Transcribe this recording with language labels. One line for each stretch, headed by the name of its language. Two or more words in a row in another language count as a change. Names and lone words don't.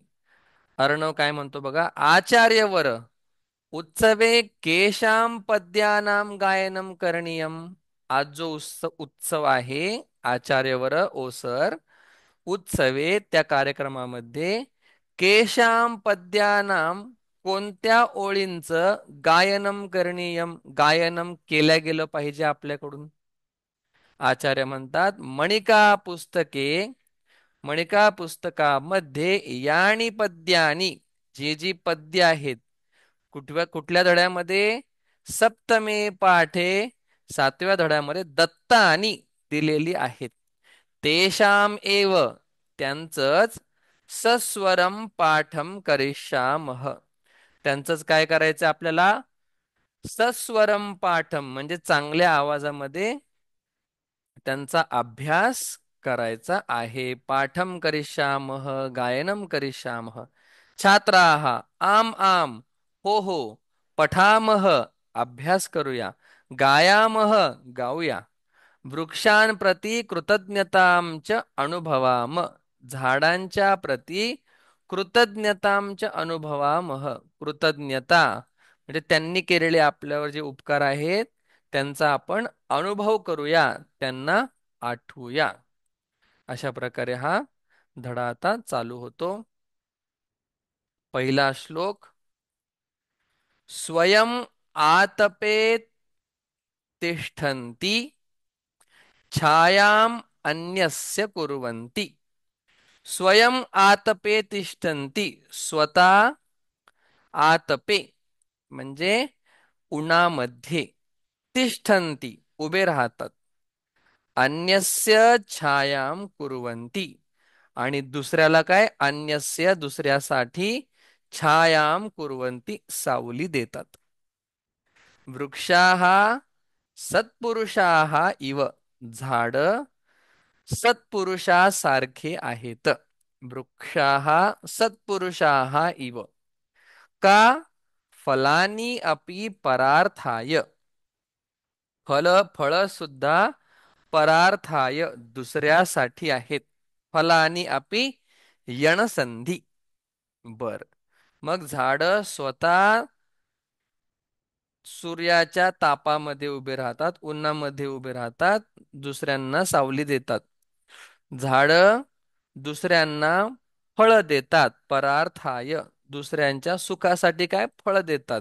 Marathi: अर्णव काय म्हणतो बघा,
Sanskrit: आचार्यवर उत्सवे केशाम पद्यानाम गायनम करणीयम.
Marathi: आज जो उत्सव आहे आचार्यवर, ओ सर, उत्सवे त्या कार्यक्रमामध्ये
Sanskrit: केशाम पद्यानाम,
Marathi: कोणत्या ओळींचं
Sanskrit: गायनम करणीयम,
Marathi: गायनम केल्या गेलं पाहिजे आपल्याकडून. आचार्य म्हणतात,
Sanskrit: मणिका पुस्तके,
Marathi: मणिका पुस्तकामध्ये
Sanskrit: यानी पद्यानी,
Marathi: जी जी पद्य आहेत, कुठल्या धड्यामध्ये?
Sanskrit: सप्तमे पाठे,
Marathi: 7व्या धड्यामध्ये दत्तानी दिलेली आहेत.
Sanskrit: तेषाम एव, त्यांचंच, सस्वरम पाठम करिष्यामः.
Marathi: त्यांचंच काय करायचं आपल्याला?
Sanskrit: सस्वरम पाठम
Marathi: म्हणजे चांगल्या आवाजामध्ये त्यांचा अभ्यास करायचा आहे.
Sanskrit: पाठम करिष्यामः, गायनम करिष्यामः. छात्राः, आम आम,
Marathi: हो हो,
Sanskrit: पठामः,
Marathi: अभ्यास करूया, गायामः, गाऊया,
Sanskrit: वृक्षां प्रती कृतज्ञतांच अनुभवाम,
Marathi: झाडांच्या प्रती कृतज्ञतांच अनुभवामः. कृतज्ञता म्हणजे त्यांनी केलेले आपल्यावर जे उपकार आहेत त्यांचा आपण अनुभव करूया, त्यांना आठवूया. अशा प्रकारे हा धडा आता चालू होतो. पहिला श्लोक.
Sanskrit: स्वयं आतपे तिष्ठन्ति, छायाम अन्यस्य कुर्वन्ति. स्वयं आतपे तिष्ठन्ति,
Marathi: स्वतः, आतपे म्हणजे उन्हामध्ये, तिष्ठन्ति उभे राहतात,
Sanskrit: अन्यस्य छायां कुर्वन्ति
Marathi: आणि दुसऱ्याला काय अन्यस्य दुसऱ्यासाठी
Sanskrit: छायां कुर्वन्ति
Marathi: सावली देतात.
Sanskrit: वृक्षाः सत्पुरुषाः इव
Marathi: झाड सत्पुरुषासारखे आहेत.
Sanskrit: वृक्षाः सत्पुरुषाः इव का फलानी अपि परार्थाय
Marathi: फळ सुद्धा
Sanskrit: परार्थाय
Marathi: दुसऱ्यासाठी आहेत.
Sanskrit: फलानी अपि यणसंधी.
Marathi: बर, मग झाड स्वतः सूर्याच्या तापामध्ये उभे राहतात, उन्हामध्ये उभे राहतात, दुसऱ्यांना सावली देतात. झाडं दुसऱ्यांना फळ देतात, परार्थाय दुसऱ्यांच्या सुखासाठी काय फळ देतात.